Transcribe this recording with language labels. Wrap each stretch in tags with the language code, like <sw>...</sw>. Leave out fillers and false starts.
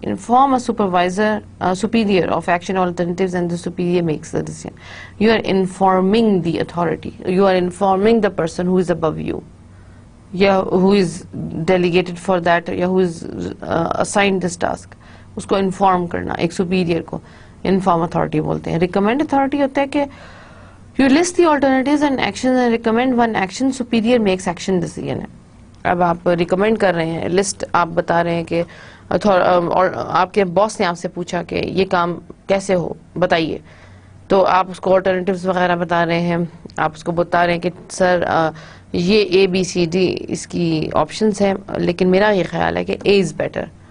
<en>Inform a supervisor, superior of action alternatives and the superior makes the decision. You are informing the authority, you are informing the person who is above you, या who is delegated for that, या who is assigned this task.</en> <hi>उसको inform करना, एक superior को inform authority बोलते हैं. Recommend authority होता है कि</hi> <en>you list the alternatives and actions and recommend one action, superior makes action decision है.</en> <hi>अब आप रिकमेंड कर रहे हैं, लिस्ट आप बता रहे हैं कि और आपके बॉस ने आपसे पूछा कि ये काम कैसे हो बताइए, तो आप उसको ऑल्टरनेटिव्स वगैरह बता रहे हैं. आप उसको बता रहे हैं कि सर ये ABCD इसकी ऑप्शंस हैं, लेकिन मेरा ये ख्याल है कि A इज बेटर.</hi>